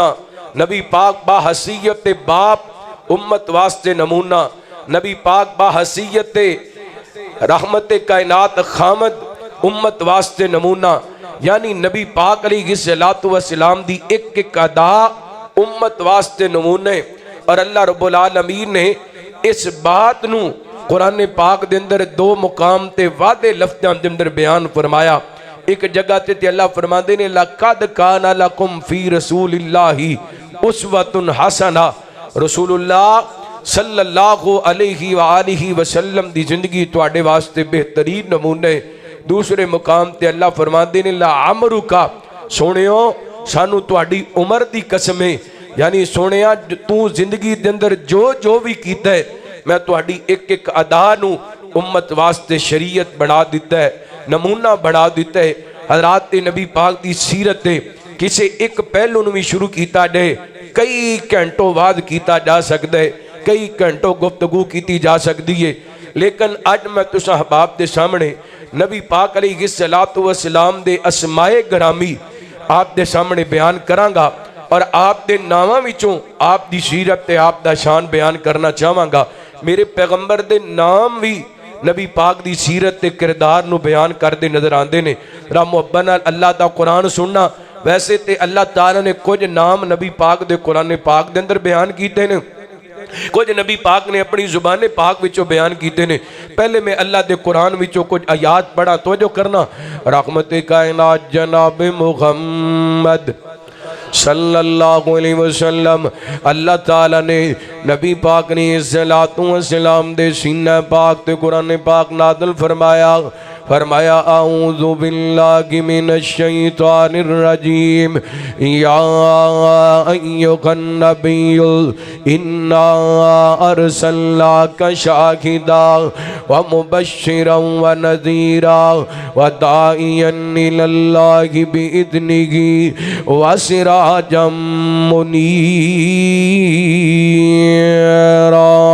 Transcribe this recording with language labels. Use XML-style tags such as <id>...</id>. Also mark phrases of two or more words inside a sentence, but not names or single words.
<pa>نبی پاک بحیثیت باپ، امت واسطے نمونہ. نبی پاک بحیثیت رحمت کائنات خامد، امت واسطے نمونہ. یعنی نبی پاک</pa> <ar>عليه الصلاة والسلام</ar> <pa>دی ایک ایک ادا امت واسطے نمونے. اور اللہ رب العالمین نے اس بات نوں قرآن پاک دے اندر 2 مقام تے وادے لفظاں دے اندر بیان فرمایا. ایک جگہ تے اللہ فرماتے نے</pa> <ar>لقد كان لكم في رسول الله أسوة حسنة. رسول الله صلى الله عليه وآله وسلم</ar> <pa>دی زندگی تہاڈے واسطے بہترین نمونے. دوسرے مقام تے اللہ فرماتے نے</pa> <ar>لعمرك,</ar> <pa>سونیو سانوں تہاڈی عمر دی قسم ہے، یعنی سونیا تو زندگی دے اندر جو جو بھی کیتا ہے، میں تہاڈی ایک ایک ادا نوں امت واسطے شریعت بنا دتا ہے, نمونہ بنا دتا ہے.</pa> <ur>حضرات نبی پاک دی سیرت ہے کسی ایک پہلو نوں بھی شروع کیا جائے، کئی گھنٹوں بعد کیا جا سکتا ہے، کئی گھنٹوں گفتگو کی جا سکتی ہے.</ur> <pa>لیکن اج میں تساں احباب کے سامنے نبی پاک</pa> <ar>عليه الصلاة والسلام</ar> <pa>دے اسمائے گرامی آپ دے سامنے بیان کراں گا اور آپ دے ناواں وچوں آپ دی سیرت تے آپ دا شان بیان کرنا چاہاں گا. میرے پیغمبر دے نام بھی نبی پاک دی سیرت تے کردار نوں بیان کرتے نظر آتے نے. را محبت نال اللہ دا قرآن سننا۔ ویسے تے اللہ تعالیٰ نے کچھ نام نبی پاک دے قرآن پاک دے اندر بیان کیتے نے، کچھ نبی پاک نے اپنی زبان پاک وچوں بیان کیے نے. پہلے میں اللہ دے قرآن وچوں کچھ آیات پڑھا، توجہ کرنا. رحمت کائنات جناب محمد</pa> <ar>صلى الله عليه وسلم,</ar> <pa>اللہ تعالیٰ نے نبی پاک نے</pa> <ar>صلى الله عليه وسلم</ar> <pa>دے سینہ پاک تے قرآن پاک نازل فرمایا.</pa> <ar>फरमाया أعوذ بالله من الشيطان الرجيم يا أيها النبي إنا أرسلناك شاهدا ومبشرا ونذيرا وداعيا إلى الله بإذنه وسراجا منيرا.</ar>